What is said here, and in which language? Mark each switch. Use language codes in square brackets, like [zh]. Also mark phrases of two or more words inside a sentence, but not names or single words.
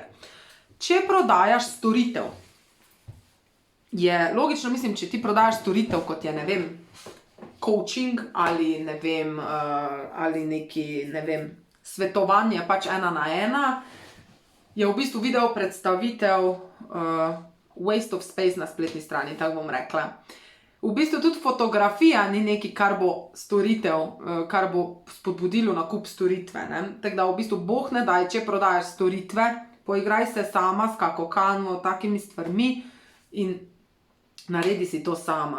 [sl] Če prodajaš storitev, je logično, mislim, če ti prodajaš storitev, kot je, ne vem, coaching ali ne vem, ali neki, ne vem, svetovanje pač 1 na 1, je v bistvu video predstavitev [en] waste of space [sl] na spletni strani, tako bom rekla. V bistvu tudi fotografija ni nekaj, kar bo storitev, kar bo spodbudilo nakup storitve, ne. Tako da v bistvu boh ne daj, če prodajaš storitve, poigraj se sama s kako Canvo, takimi stvarmi in naredi si to sama.